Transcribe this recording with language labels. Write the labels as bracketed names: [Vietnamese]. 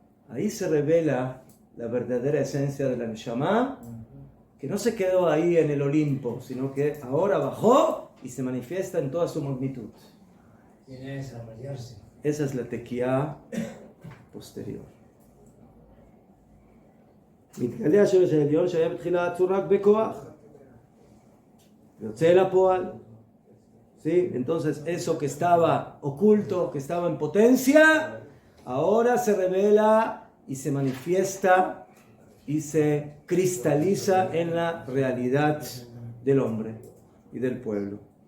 [Spanish] Ahí se revela la verdadera esencia de la Neshama, que no se quedó ahí en el Olimpo, sino que ahora bajó y se manifiesta en toda su magnitud. Tiene que desarrollarse. Esa es la tequía posterior. [Hebrew] מתגלה השורש העליון שהיה בתחילה עצור רק בכוח ויוצא אל הפועל. [Spanish] ¿Sí? Entonces eso que estaba oculto, que estaba en potencia, ahora se revela y se manifiesta y se cristaliza en la realidad del hombre y del pueblo.